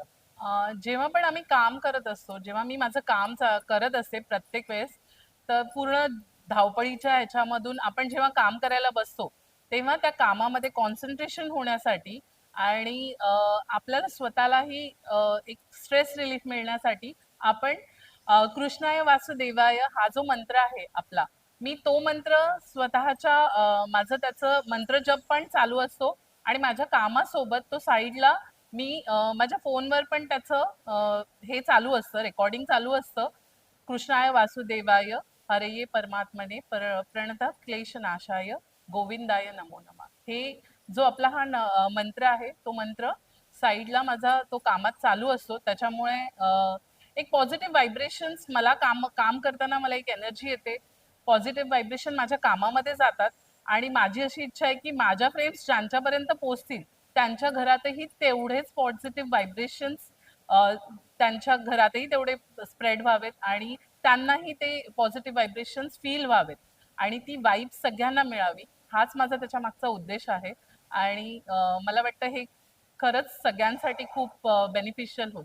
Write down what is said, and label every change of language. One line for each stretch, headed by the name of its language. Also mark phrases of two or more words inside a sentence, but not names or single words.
Marathi: जेव्हा पण आम्ही काम करत असतो, जेव्हा मी माझं काम करत असते प्रत्येक वेळेस, तर पूर्ण धावपळीच्या ह्याच्यामधून आपण जेव्हा काम करायला बसतो, तेव्हा त्या कामामध्ये कॉन्सन्ट्रेशन होण्यासाठी आणि आपल्याला स्वतःलाही एक
English: stress relief
Marathi: मिळण्यासाठी आपण
Sanskrit: कृष्णाय वासुदेवाय
Marathi: हा जो मंत्र आहे आपला, मी तो मंत्र स्वतःच्या माझं त्याचं मंत्र जप पण चालू असतो आणि माझ्या कामासोबत तो साईडला मी माझ्या फोनवर पण त्याचं हे चालू असतं, रेकॉर्डिंग चालू असतं.
Sanskrit: कृष्णाय वासुदेवाय हरये परमात्मने प्रणत क्लेश नाशाय गोविंदाय नमो नमः.
Marathi: हे जो आपला मंत्र आहे तो मंत्र साईडला माझा तो कामात चालू असतो. त्याच्यामुळे एक
English: positive vibrations
Marathi: मला काम करताना मला एक एनर्जी येते.
English: positive vibration
Marathi: माझ्या कामामध्ये जातात आणि माझी अशी इच्छा आहे की माझ्या फ्रेम्स ज्यांच्यापर्यंत पोहोचतील त्यांच्या घरातही तेवढेच
English: positive vibrations
Marathi: त्यांच्या घरातही तेवढे स्प्रेड व्हावेत आणि त्यांनाही ते
English: positive vibrations
Marathi: फील व्हावेत आणि ती वाईब सगळ्यांना मिळावी, हाच माझा त्याच्या मागचा उद्देश आहे आणि मला वाटतं हे खरंच सगळ्यांसाठी खूप बेनिफिशियल होईल.